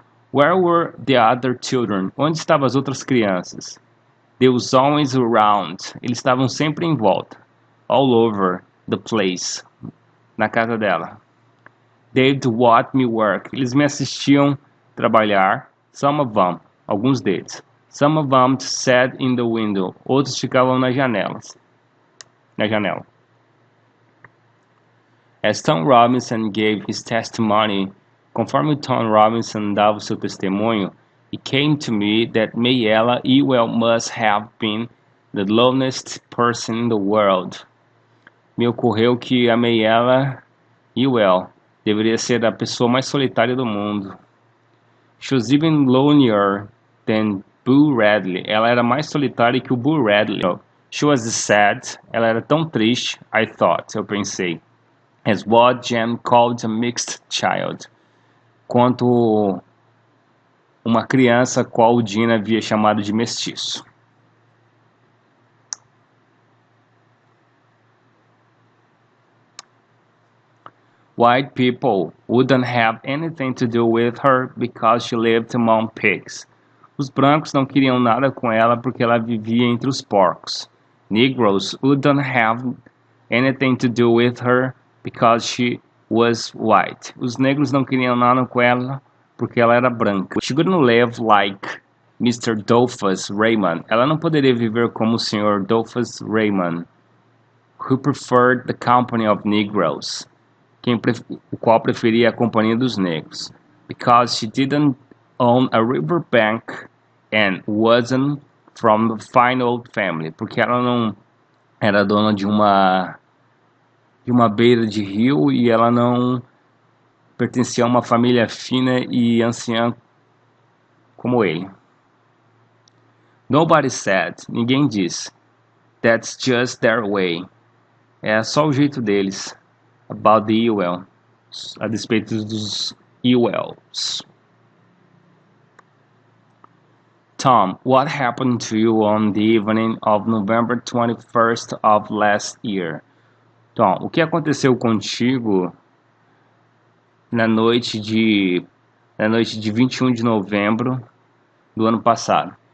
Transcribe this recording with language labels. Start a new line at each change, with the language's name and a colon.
English: Where were the other children?
Portuguese: Onde estavam as outras crianças?
English: They was always around.
Portuguese: Eles estavam sempre em volta.
English: All over the place.
Portuguese: Na casa dela.
English: They'd watch me work.
Portuguese: Eles me assistiam trabalhar.
English: Some of them.
Portuguese: Alguns deles.
English: Some of them sat in the window.
Portuguese: Outros ficavam nas janelas. Na janela.
English: As Tom Robinson gave his testimony,
Portuguese: conforme Tom Robinson dava o seu testemunho,
English: it came to me that Mayella Ewell must have been the loneliest person in the world.
Portuguese: Me ocorreu que a Mayella Ewell deveria ser a pessoa mais solitária do mundo.
English: She was even lonelier than Boo Radley.
Portuguese: Ela era mais solitária que o Boo Radley.
English: She was sad.
Portuguese: Ela era tão triste,
English: I thought.
Portuguese: Eu pensei.
English: As what Jem called a mixed child.
Portuguese: Quanto uma criança qual Gina havia chamado de mestiço.
English: White people wouldn't have anything to do with her because she lived among pigs.
Portuguese: Os brancos não queriam nada com ela porque ela vivia entre os porcos.
English: Negroes wouldn't have anything to do with her because she was white.
Portuguese: Os negros não queriam nada com ela porque ela era branca.
English: She couldn't live like Mr. Dolphus Raymond.
Portuguese: Ela não poderia viver como o Sr.
English: Dolphus Raymond, who preferred the company of Negroes.
Portuguese: O qual preferia a companhia dos negros.
English: Because she didn't own a riverbank and wasn't from the fine old family.
Portuguese: Porque ela não era dona de uma beira de rio e ela não pertencia a uma família fina e anciã como ele.
English: Nobody said,
Portuguese: ninguém disse,
English: that's just their way.
Portuguese: É só o jeito deles.
English: About the Ewell,
Portuguese: a despeito dos Ewells.
English: Tom, what happened to you on the evening of November 21st of last year?
Portuguese: Tom, o que aconteceu contigo na noite de 21 de novembro do ano passado?